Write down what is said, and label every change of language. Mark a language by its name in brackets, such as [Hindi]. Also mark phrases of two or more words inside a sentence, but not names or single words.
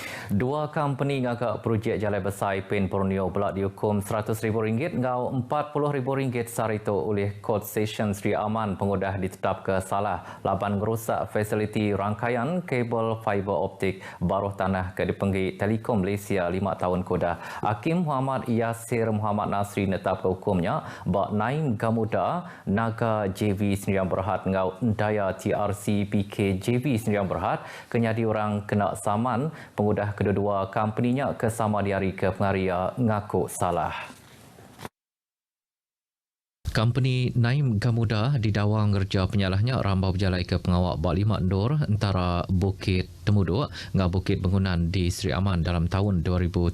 [Iban] Dua company ngagak projek jalan besar Ipin Borneo belak dihukum RM100,000 ngau RM40,000 sarito oleh [English] Court Session [Iban] Sri Aman pengudah ditetap ke salah laban ngerusak fasiliti rangkaian kabel fiber optik baruh tanah ke dipenggi Telekom Malaysia 5 tahun kodah. Hakim Muhammad Yasir Muhammad Nasri netap ke hukumnya bak Naim Gamuda Naga JV Sendirian Berhad ngau Daya TRC PK JV Sendirian Berhad kenyadi orang kena saman pengudah kedua-dua company-nya ke sama di hari ke pengaria ngaku salah. Company Naim Gamuda didakwa ngerja penyalahnya rambau berjalai ke pengawak Bak 5 Nur antara Bukit Temuduk dengan Bukit Bangunan di Sri Aman dalam tahun 2017.